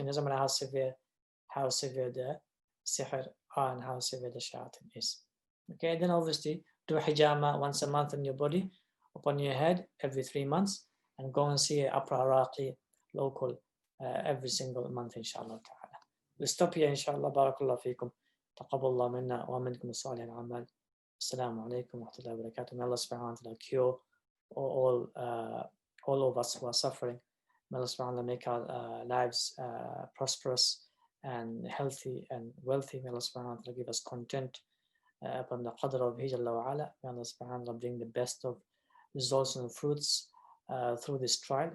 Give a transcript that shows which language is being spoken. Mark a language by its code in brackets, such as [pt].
[en] It doesn't matter how severe the sihr are and how severe the shayateen is. Okay, then obviously do hijama once a month on your body, upon your head every 3 months, and go and see an upper Iraqi local every single month, inshallah ta'ala. We'll stop here, inshallah. [ar] Barakallah feekum. تقبل الله منا ومنكم صالح الأعمال. السلام عليكم ورحمة الله وبركاته. [en] May Allah subhanahu wa ta'ala cure all of us who are suffering. May Allah subhanahu wa ta'ala make our lives prosperous and healthy and wealthy. May Allah subhanahu wa ta'ala give us content upon the qadr of Hijj Allah wa ala. May Allah subhanahu wa ta'ala bring the best of results and fruits through this trial.